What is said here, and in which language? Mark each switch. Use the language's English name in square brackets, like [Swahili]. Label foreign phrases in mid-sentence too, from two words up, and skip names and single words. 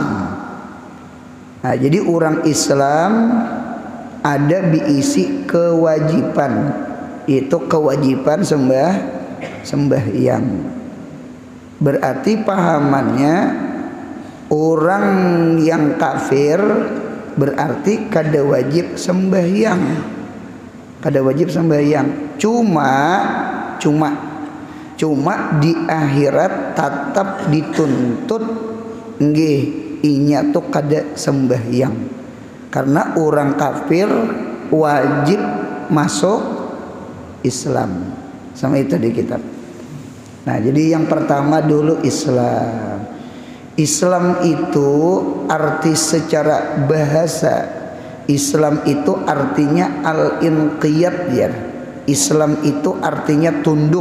[Indonesian] Nah, jadi orang Islam ada diisi kewajiban, itu kewajiban sembahyang. [Banjar] Berarti pahamannya orang yang kafir berarti kada wajib sembahyang, kada wajib sembahyang. Cuma di akhirat tetap dituntut nggih inya tuh kada sembahyang, karena orang kafir wajib masuk Islam. [Indonesian] Sama itu di kitab. Nah, jadi yang pertama dulu Islam. Islam itu arti secara bahasa, Islam itu artinya al-inqiyad ya. Islam itu artinya tunduk.